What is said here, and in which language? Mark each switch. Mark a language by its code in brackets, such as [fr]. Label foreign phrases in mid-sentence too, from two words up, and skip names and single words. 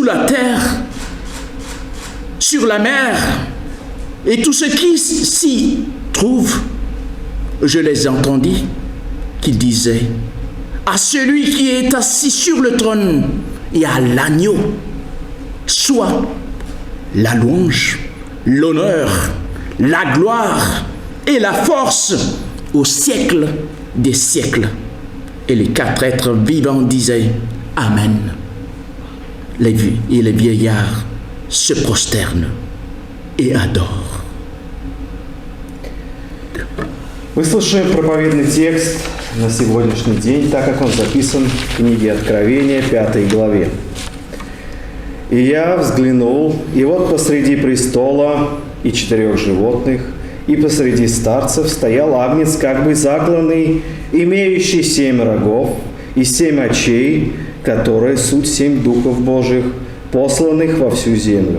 [fr] la terre, sur la mer, et tout ce qui s'y trouve, je les entendis qu'ils disaient: à celui qui est assis sur le trône et à l'agneau soit la louange, l'honneur, la gloire et la force au siècle des siècles. Et les 4 êtres vivants disaient: Amen. Et les vieillards se prosternent et adorent. [ru] Мы слушаем проповедный текст на сегодняшний день, так как он записан в книге Откровения, 5 главе. «И я взглянул, и вот посреди престола и 4 животных, и посреди старцев стоял агнец, как бы закланный, имеющий 7 рогов и 7 очей, которые суть 7 духов Божьих, посланных во всю землю.